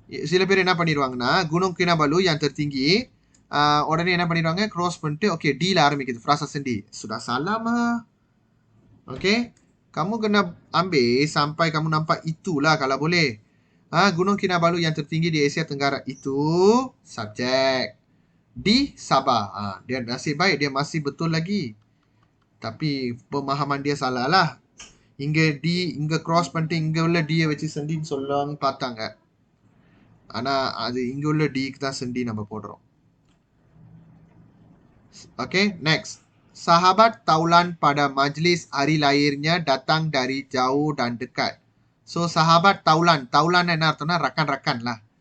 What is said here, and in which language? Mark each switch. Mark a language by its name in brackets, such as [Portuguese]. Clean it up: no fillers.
[Tamil] சில பேர் என்ன பண்ணிடுவாங்கன்னா Gunung Kinabalu yang tertinggi உடனே என்ன பண்ணிடுவாங்க cross பண்ணிட்டு okay D ல ஆரம்பிக்குது frasa sendi. [Malay] Sudah salah mah. Okay, kamu kena ambil sampai kamu nampak itulah kalau boleh. Gunung Kinabalu yang tertinggi di Asia Tenggara itu subjek. Di Sabah. Dia nasib baik dia masih betul lagi. Tapi pemahaman dia salah lah. [Tamil] இங்க cross பண்ணிட்டு இங்க உள்ள D வச்சு செண்டின்னு சொல்லலாம்னு பார்த்தாங்க. ஆனா அது இங்க உள்ள D க்கு தான் செண்டி நம்ம போடுறோம். [English] Okay, next. [Malay] Sahabat taulan pada majlis hari lahirnya datang dari jauh dan dekat. [Tamil] So sahabat taulan, taulan என்ன அர்த்தம்னா [Malay] rakan-rakan lah.